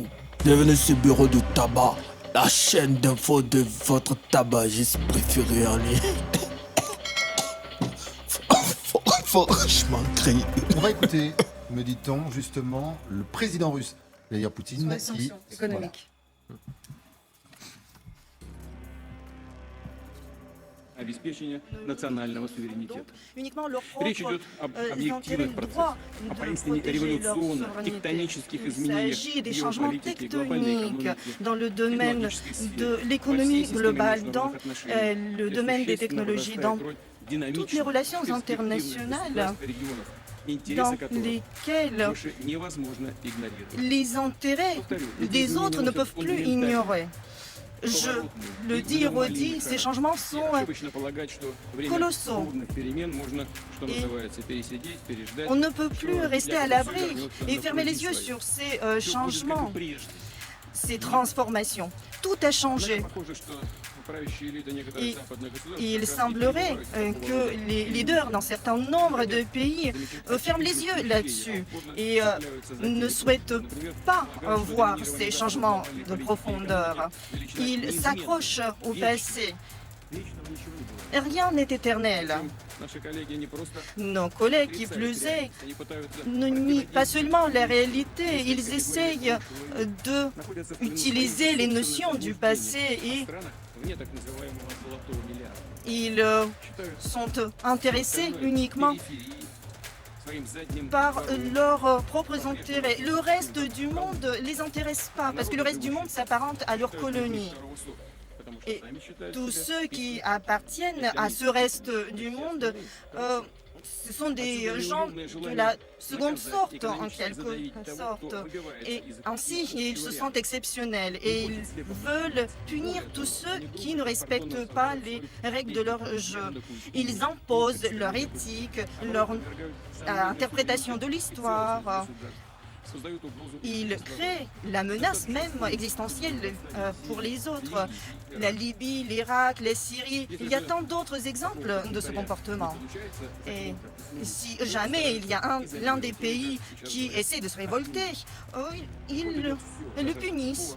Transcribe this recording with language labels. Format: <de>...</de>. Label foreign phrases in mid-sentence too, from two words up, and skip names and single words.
<fr>Bienvenue sur le bureau du tabac, la chaîne d'info de votre tabagiste préféré en ligne. Franchement, crie. On va écouter, me dit-on, justement, le président russe, Vladimir Poutine, Sur les sanctions économiques.</fr> <ru>Обеспечения национального суверенитета.</ru> <fr>Uniquement leur</fr> <ru>Речь</ru> <fr>propre</fr> <ru>идет об</ru> <fr>intérêts</fr> <ru>объективных</ru> <fr>du</fr> <ru>процессах,</ru> <fr>droit</fr> <ru>о</ru> <fr>de</fr> <ru>поистине</ru> <fr>protéger leur</fr> <ru>революционных,</ru> <fr>souveraineté.</fr> <ru>тектонических</ru> <fr>Il</fr> <ru>изменениях</ru> <fr>s'agit des</fr> <ru>в</ru> <fr>changements</fr> <ru>геополитике, глобальной</ru> <fr>tectoniques</fr> <ru>экономике,</ru> <fr>dans le domaine</fr> <ru>технологической сфере,</ru> <fr>de</fr> <ru>во всей</ru> <fr>l'économie</fr> <ru>системе</ru> <fr>globale, dans</fr> <ru>международных отношений,</ru> <fr>le</fr> <ru>где</ru> <fr>domaine des</fr> <ru>существенно</ru> <fr>technologies,</fr> <ru>возрастает</ru> <fr>dans</fr> <ru>роль</ru> <fr>toutes les</fr> <ru>динамичных,</ru> <fr>relations</fr> <ru>перспективных</ru> <fr>internationales</fr> <ru>государств и регионов, интересы</ru> <fr>dans</fr> <ru>которых</ru> <fr>lesquelles</fr> <ru>больше невозможно игнорировать.</ru> <fr>les intérêts des autres ne peuvent plus ignorer. Je le dis et redis, ces changements sont</fr> <ru>Ошибочно полагать, что время</ru> <fr>colossaux.</fr> <ru>трудных перемен можно, что</ru> <fr>Et</fr> <ru>называется, пересидеть, переждать.</ru> <fr>on ne peut plus</fr> <ru>что</ru> <fr>rester</fr> <ru>для</ru> <fr>à</fr> <ru>этого</ru> <fr>l'abri</fr> <ru>вернется</ru> <fr>et</fr> <ru>на</ru> <fr>fermer</fr> <ru>круги</ru> <fr>les yeux</fr> <ru>своя.</ru> <fr>sur ces</fr> <ru>Всё будет, как</ru> <fr>changements,</fr> <ru>и прежде.</ru> <fr>ces transformations. Tout a changé.</fr> <ru>Однако похоже, что правящие элиты некоторых</ru> <fr>Et</fr> <ru>западных государств</ru> <fr>il</fr> <ru>как раз</ru> <fr>semblerait</fr> <ru>и пребывают в</ru> <fr>que</fr> <ru>такого</ru> <fr>les leaders d'un certain nombre de pays ferment les yeux là-dessus et ne souhaitent pas voir ces changements de profondeur. Ils s'accrochent au passé.</fr> <ru>вечного ничего не бывает.</ru> <fr>Rien n'est éternel.</fr> <ru>Наши коллеги не просто</ru> <fr>Nos collègues, qui</fr> <ru>отрицают</ru> <fr>plus est,</fr> <ru>реальность, они пытаются</ru> <fr>ne nient pas seulement la réalité, ils essayent</fr> <ru>находятся в</ru> <fr>d'utiliser les notions du passé et</fr> <ru>странах вне так называемого золотого миллиарда.</ru> <fr>ils sont intéressés uniquement</fr> <ru>Периферии, своим задним</ru> <fr>par</fr> <ru>двором.</ru> <fr>leurs propres intérêts. Le reste du monde ne les intéresse pas, parce que le reste du monde s'apparente à leur colonie.</fr> <ru>Второго сорта, потому что</ru> <fr>Et</fr> <ru>сами считают</ru> <fr>tous</fr> <ru>себя</ru> <fr>ceux qui appartiennent à ce reste du monde, ce sont des gens de la seconde sorte, en quelque sorte. Et ainsi, ils se sentent exceptionnels et ils veulent punir tous ceux qui ne respectent pas les règles de leur jeu. Ils imposent leur éthique, leur interprétation de l'histoire.</fr> <ru>создают угрозу</ru> <fr>Ils créent la menace même existentielle pour les autres. La Libye, l'Irak, la Syrie, il y a tant d'autres exemples de ce comportement. Et si jamais il y a l'un des pays qui essaie de se révolter, ils le punissent.</fr>